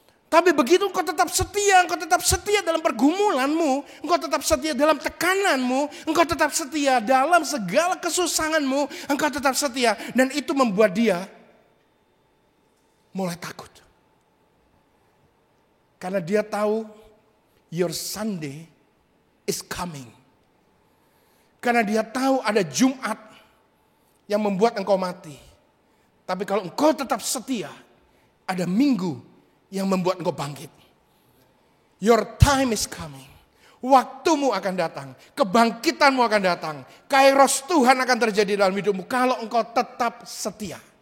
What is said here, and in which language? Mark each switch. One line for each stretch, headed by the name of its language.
Indonesian: Tapi begitu engkau tetap setia dalam pergumulanmu, engkau tetap setia dalam tekananmu, engkau tetap setia dalam segala kesusahanmu, engkau tetap setia. Dan itu membuat dia mulai takut. Karena dia tahu
English: your Sunday is coming.
Indonesian: Karena dia tahu ada Jumat yang membuat engkau mati. Tapi kalau engkau tetap setia, ada Minggu yang membuat engkau bangkit.
English: Your time is coming.
Indonesian: Waktumu akan datang, kebangkitanmu akan datang, kairos Tuhan akan terjadi dalam hidupmu kalau engkau tetap setia.